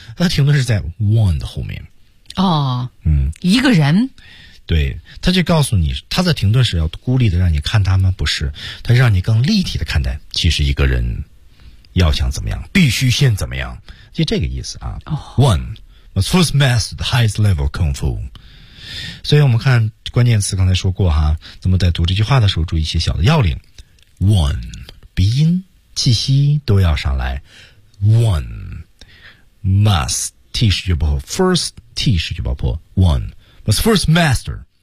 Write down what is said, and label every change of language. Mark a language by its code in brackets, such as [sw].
[zh] 它停的是在 one 的后面。哦，嗯，一个人。对，他就告诉你，他的停顿是要孤立的让你看他吗？不是，他让你更立体的看待。其实一个人要想怎么样，必须先怎么样，就这个意思啊。哦、 [en] one must first master the highest level kung fu. [zh] 所以我们看关键词，刚才说过哈，咱们在读这句话的时候注意一些小的要领。 one 鼻音。气息都要上来 ，one must T 是句爆破 ，first T 是句爆破 ， [en] one must first master。